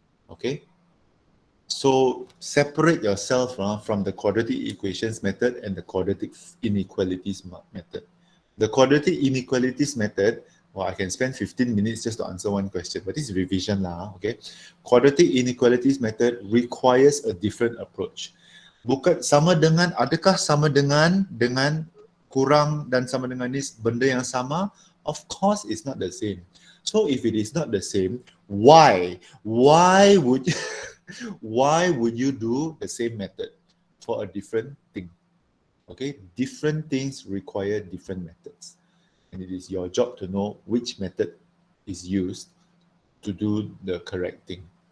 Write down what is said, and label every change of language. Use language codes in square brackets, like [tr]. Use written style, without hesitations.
[en] Okay, so separate yourself from the quadratic equations method and the quadratic inequalities method. The quadratic inequalities method, well, I can spend 15 minutes just to answer one question, but this is revision lah, okay? Quadratic inequalities method requires a different approach. [ms] Bukan sama dengan, adakah sama dengan kurang dan sama dengan ni benda yang sama? [en] Of course it's not the same. So if it is not the same, why would why would you do the same method for a different thing? Okay, different things require different methods, and it is your job to know which method is used to do the correct thing.